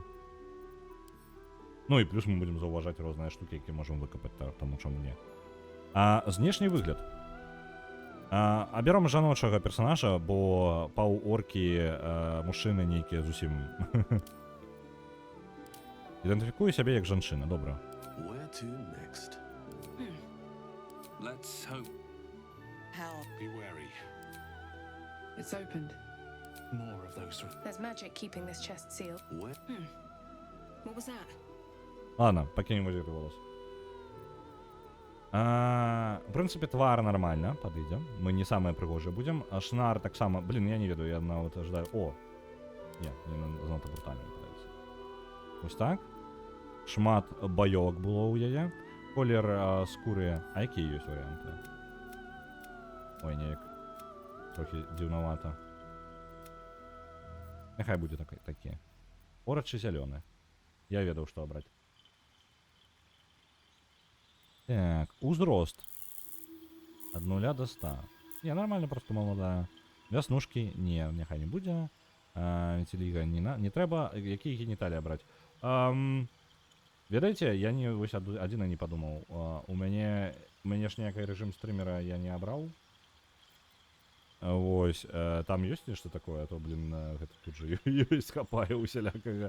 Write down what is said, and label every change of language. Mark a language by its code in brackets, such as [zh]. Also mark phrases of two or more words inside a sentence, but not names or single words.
[be] Ну і плюс мы будзем заўважаць розныя штукі, які можам выкапаць, таму чаму не. Знешні выгляд. Абяром жаночага персонажа, бо паўоркі мужчыны нейкія зусім... Ідэнтыфікую сябе як жанчына, добра. [en] Where to next? Let's hope. How? Be wary. It's opened. More of those. There's magic keeping this chest sealed. Where? What was that? [be] Ладно, пакінем вось гэты волос. В прынцыпе, твар нармальна, падыдзе. Мы не самыя прыгожыя будзем. Шнар таксама... Блін, я не ведаю, я нават аждаю... О! Не, не занадта брутальна падаецца. Вось так. Шмат баёк было ў яе. Колер скуры... А якія ёсць варыянты? Ой, неяк. Трохі дзіўнавата. Няхай будзе такі. Орачы зялёны. Я ведаў, што абраць. Так, узрост. Ад 0 до 100. [ru] Не, нормально, просто молодая. [be] Вяснушкі, не, няхай не будзе. Вітіліга не трэба. Якія геніталі абраць? Ведаеце, я не вось адзіна не падумаў. У мяне ж ніякай рэжым стрымера я не абраў. Вось, там ёсць нешта такое, а то, блін, гэта тут жа ёсць хапае усялякага.